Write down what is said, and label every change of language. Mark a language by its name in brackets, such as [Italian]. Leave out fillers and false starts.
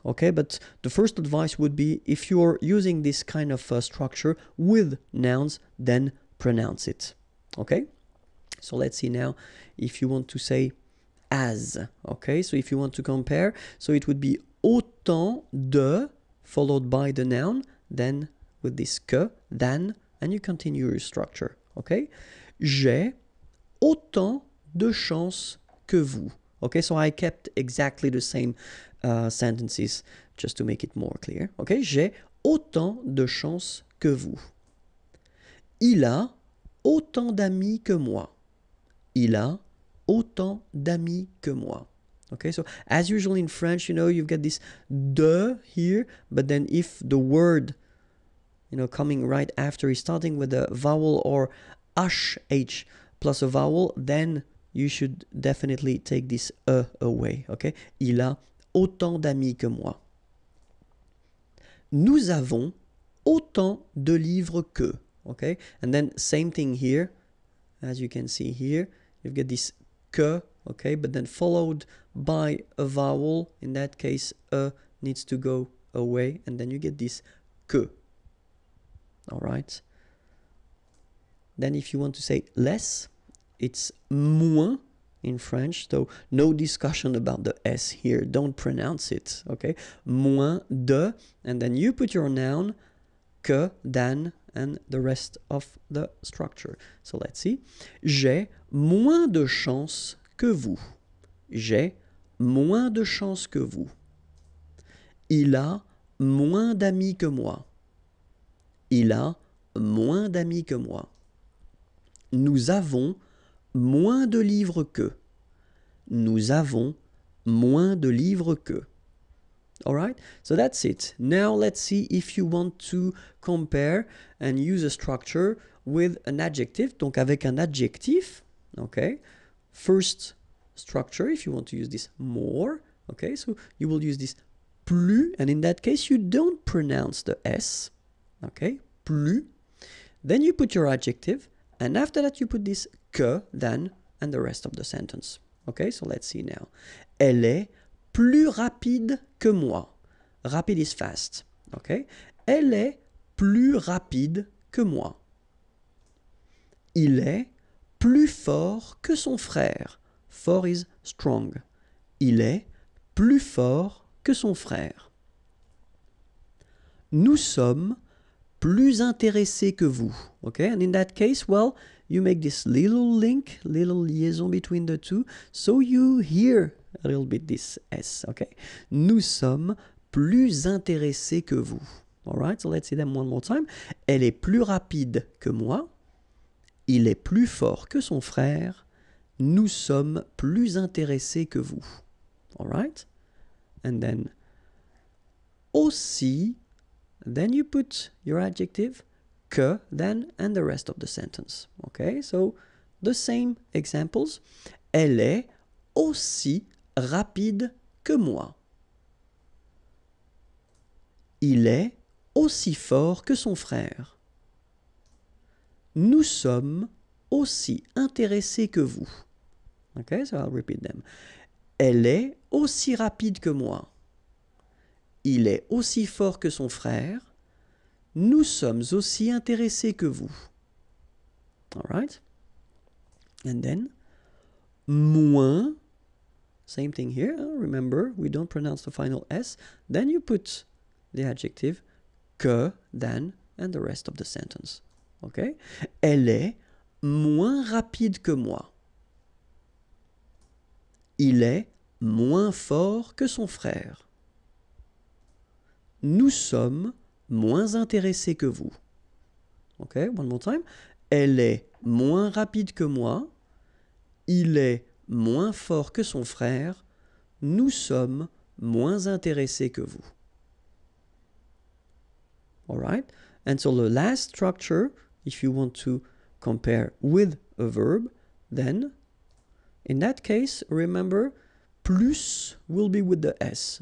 [English] Okay, but the first advice would be, if you're using this kind of structure with nouns, then pronounce it. Okay, so let's see now if you want to say as. Okay, so if you want to compare, so it would be autant de followed by the noun, then with this que, than, and you continue your structure. [French] Okay, j'ai autant de chance que vous. [English] Okay, so I kept exactly the same sentences just to make it more clear. [French] Okay, j'ai autant de chance que vous. Il a autant d'amis que moi. Il a autant d'amis que moi. [English] Okay, so as usual in French, you know, you've got this de here, but then if the word, you know, coming right after is starting with a vowel or sh plus a vowel, then you should definitely take this away. [French] Okay, il a autant d'amis que moi. Nous avons autant de livres que. [English] Okay, and then same thing here, as you can see here, you've got this que. Okay, but then followed by a vowel. In that case, needs to go away, and then you get this que. All right. Then if you want to say less, it's moins in French, so no discussion about the S here. Don't pronounce it, okay? Moins de, and then you put your noun, que, than, and the rest of the structure. So let's see. [French] J'ai moins de chance que vous. J'ai moins de chance que vous. Il a moins d'amis que moi. Il a moins d'amis que moi. Nous avons moins de livres que. Nous avons moins de livres que. [English] All right, so that's it. Now let's see if you want to compare and use a structure with an adjective. [French] Donc avec un adjectif, okay. [English] First structure, if you want to use this more, okay, so you will use this plus, and in that case you don't pronounce the S, okay, plus. Then you put your adjective, and after that you put this que, than, and the rest of the sentence. Okay, so let's see now. [French] Elle est plus rapide que moi. Rapide [English] is fast. [French] Okay? Elle est plus rapide que moi. Il est plus fort que son frère. Fort [English] is strong. [French] Il est plus fort que son frère. Nous sommes plus intéressés que vous. [English] Okay, and in that case, well, you make this little link, little liaison between the two, so you hear a little bit this S. [French] Okay, nous sommes plus intéressés que vous. [English] All right, so let's see them one more time. [French] Elle est plus rapide que moi. Il est plus fort que son frère. Nous sommes plus intéressés que vous. [English] All right, and then aussi. Then you put your adjective, que, then, and the rest of the sentence. Okay, so the same examples. [French] Elle est aussi rapide que moi. Il est aussi fort que son frère. Nous sommes aussi intéressés que vous. [English] Okay, so I'll repeat them. [French] Elle est aussi rapide que moi. Il est aussi fort que son frère. Nous sommes aussi intéressés que vous. [English] All right? And then, moins, same thing here. Remember, we don't pronounce the final S. Then you put the adjective que, than, and the rest of the sentence. Okay? [French] Elle est moins rapide que moi. Il est moins fort que son frère. Nous sommes moins intéressés que vous. [English] Okay, one more time. [French] Elle est moins rapide que moi. Il est moins fort que son frère. Nous sommes moins intéressés que vous. [English] All right? And so the last structure, if you want to compare with a verb, then in that case, remember, plus will be with the S.